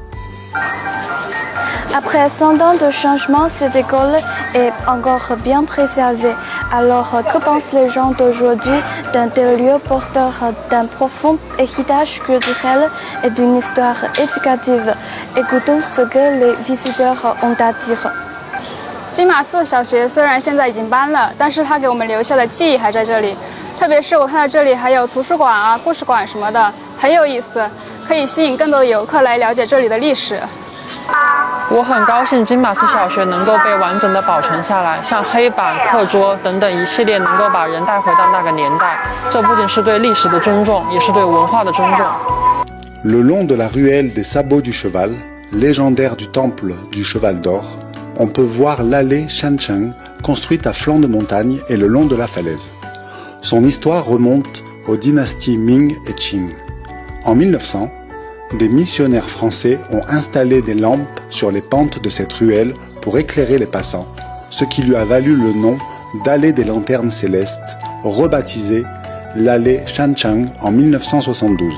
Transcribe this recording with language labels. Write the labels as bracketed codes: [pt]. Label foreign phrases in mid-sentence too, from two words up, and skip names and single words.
[fr] Après 100 ans de changement, cette école est encore bien préservée. Alors, que pensent les gens d'aujourd'hui d'un tel lieu porteur d'un profond héritage culturel et d'une histoire éducative? Écoutons ce que les visiteurs ont à dire. [zh] 金马寺小学虽然现在已经搬了，但是它给我们留下的记忆还在这里。特别是我看到这里还有图书馆啊、故事馆什么的，很有意思，可以吸引更多的游客来了解这里的历史。我很高兴金马寺小学能够被完整的保存下来，像黑板、课桌等等一系列能够把人带回到那个年代。这不仅是对历史的尊重，也是对文化的尊重。 [fr] Le long de la ruelle des sabots du cheval, légendaire du temple du cheval d'or, on peut voir l'allée Shancheng, construite à flanc de montagne et le long de la falaise. Son histoire remonte aux dynasties Ming et Qing. En 1900, des missionnaires français ont installé des lampes sur les pentes de cette ruelle pour éclairer les passants, ce qui lui a valu le nom d'allée des lanternes célestes, rebaptisée l'allée Shancheng en 1972.